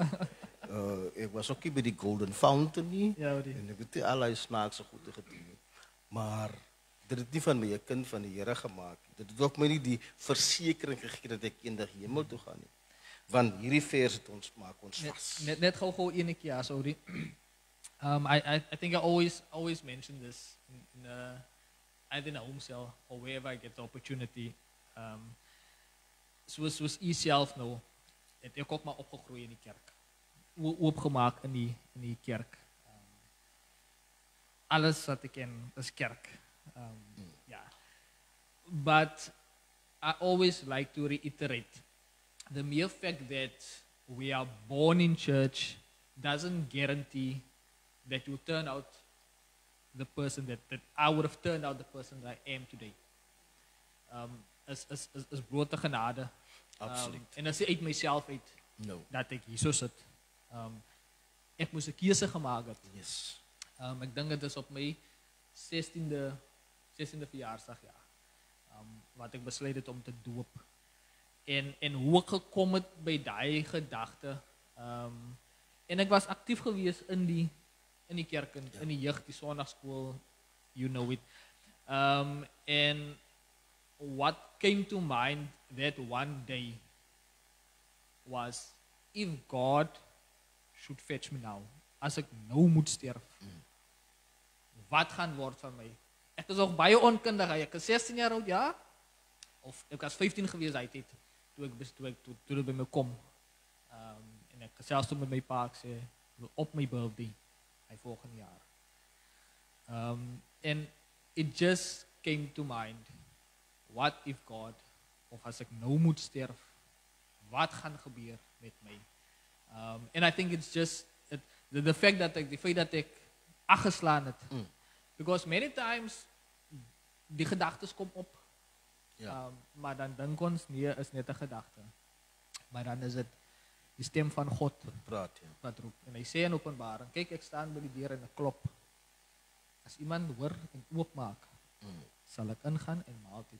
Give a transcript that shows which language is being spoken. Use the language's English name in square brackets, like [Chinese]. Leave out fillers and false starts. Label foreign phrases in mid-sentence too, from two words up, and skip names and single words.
[Afrikaans] Ek was ook nie by die Golden Fountain nie. Ja, die. En ek het nie allerlei snaakse goede gedoen nie. Maar dit het nie van my 'n kind van die Here gemaak nie. Dit het ook my nie die versekering gegee dat ek eendag hemel toe gaan nie. Want hierdie vers het ons maak ons vas. Net gou ene keer, sorry. [English] I think I always mention this in either in a home cell or wherever I get the opportunity. [Afrikaans] Soos u self nou, het ek ook maar opgegroei in die kerk. Oopgemaak in die kerk. Alles wat ek ken is kerk. [English] Yeah. But I always like to reiterate the mere fact that we are born in church doesn't guarantee that you turn out the person that I would have turned out the person that I am today. [Afrikaans] Is blote genade. Absoluut. En as ek uit myself uit [English] No. [Afrikaans] dat ek hier so sit. Ek moes 'n keuse gemaak het. [English] Yes. [Afrikaans] Ek dink dit is op my 16de verjaarsdag, ja. Wat ek besluit het om te doop. En hoe ek gekom het by daai gedagte. En ek was aktief gewees in die kerk, in die jeug, die sonnaarskool, [English] you know it. And what came to mind that one day was, if God should fetch me now, [Afrikaans] as ek nou moet sterf, wat gaan word van my? Ek is ook baie onkundig, ek is 16 jaar oud, ja, of ek was 15 gewees uit het, toe dit by my kom. En ek gesels toe met my pa, ek sê, op [English] my birthday, [Afrikaans] my volgende jaar. [English] And it just came to mind, what if God, [Afrikaans] of as ek nou moet sterf, wat gaan gebeur met my? [English] And I think it's just the fact [Afrikaans] dat ek afgeslaan het. [English] Because many times [Afrikaans] die gedagtes kom op. Ja. Maar dan dink ons nee, is net 'n gedagte. Maar dan is dit die stem van God Praat ja. wat roep. En hy sê in Openbaring, kyk ek staan by die deur en ek klop. As iemand hoor en oopmaak, sal ek ingaan en maaltyd.